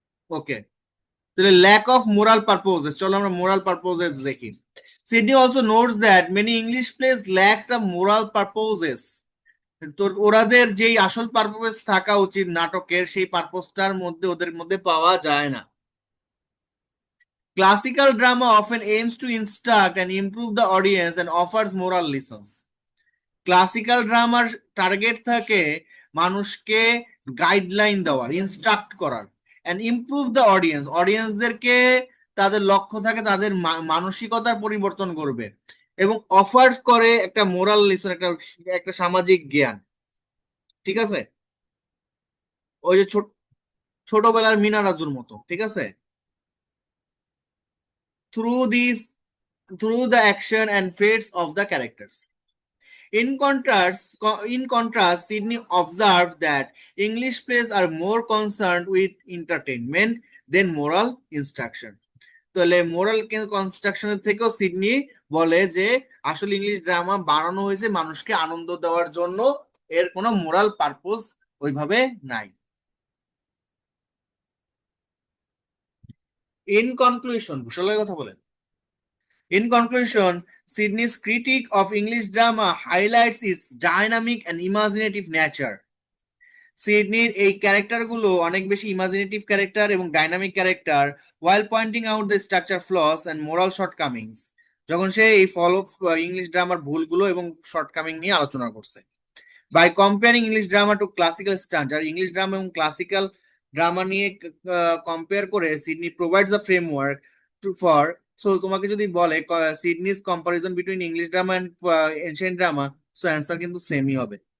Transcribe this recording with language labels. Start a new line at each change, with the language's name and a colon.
Bangla: ওকে, তাহলে lack of moral purposes, চলো আমরা মোরাল পারপোজেস দেখি।
English: Sydney also notes that many English plays lack the moral purposes.
Bangla: তো ওরাদের যেই আসল পারপোজ থাকা উচিত নাটকের, সেই পারপোজটার মধ্যে ওদের মধ্যে পাওয়া যায় না।
English: Classical drama often aims to instruct and improve the audience and offers moral lessons.
Bangla: Classical drummer target থাকে মানুষকে গাইডলাইন দেওয়ার, ইনস্ট্রাক্ট করার,
English: and improve the audience,
Bangla: অডিয়েন্সদেরকে তাদের লক্ষ্য থাকে তাদের মানসিকতার পরিবর্তন করবে, এবং অফার্স করে একটা মোরাল লেসন, একটা একটা সামাজিক জ্ঞান। ঠিক আছে, ওই যে ছোটবেলার মিনা রাজুর মতো। ঠিক আছে,
English: Through this, through the action and fates of the characters. In contrast, Sydney observed that English plays are more concerned with entertainment than moral instruction.
Bangla: তাহলে মোরাল কনস্ট্রাকশনের থেকেও সিডনি বলে যে আসলে ইংলিশ ড্রামা বানানো হয়েছে মানুষকে আনন্দ দেওয়ার জন্য, এর কোনো মোরাল পারপোজ ওইভাবে নাই।
English: in conclusion,
Bangla: বুঝলে কথা বলেন।
English: In conclusion, Sydney's critique of English drama highlights its dynamic and imaginative nature.
Bangla: সিডনির এই ক্যারেক্টারগুলো অনেক বেশি ইমাজিনেটিভ ক্যারেক্টার এবং dynamic character,
English: while pointing out the structure flaws and moral shortcomings,
Bangla: যখন সে এই ইংলিশ ড্রামার ভুলগুলো এবং শর্টকামিং নিয়ে আলোচনা করছে।
English: By comparing English drama to classical standard,
Bangla: English drama এবং ক্লাসিক্যাল ড্রামা নিয়ে কম্পেয়ার করে Sydney
English: provides a framework for,
Bangla: so তোমাকে যদি বলে
English: Sydney's comparison between English drama and ancient drama,
Bangla: so answer কিন্তু সেমই হবে।